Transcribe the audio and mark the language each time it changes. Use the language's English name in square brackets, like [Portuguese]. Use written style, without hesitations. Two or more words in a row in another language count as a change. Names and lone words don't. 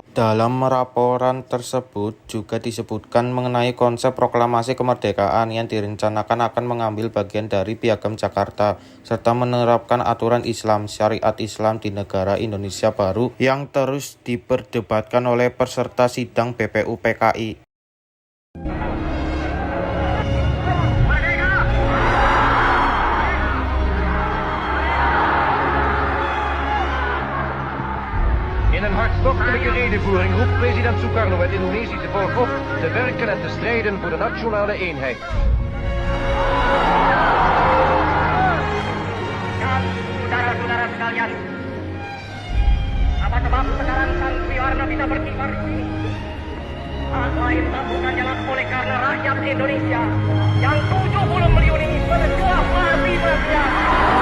[Indonesian] Dalam laporan tersebut juga disebutkan mengenai konsep proklamasi kemerdekaan yang direncanakan akan mengambil bagian dari Piagam Jakarta, serta menerapkan aturan Islam, syariat Islam di negara Indonesia baru yang terus diperdebatkan oleh peserta sidang BPUPKI. [Dutch] In een hartstochtelijke redevoering roept president Sukarno het Indonesische volk op te werken en te strijden voor de nationale eenheid. [Indonesian] Saudara-saudara sekalian, apa sebab sekarang Sang Triwarna bisa berkibar di sini? Tak lain tak bukan jelas oleh karena rakyat Indonesia yang 70 miliar ini berjuang mati-matian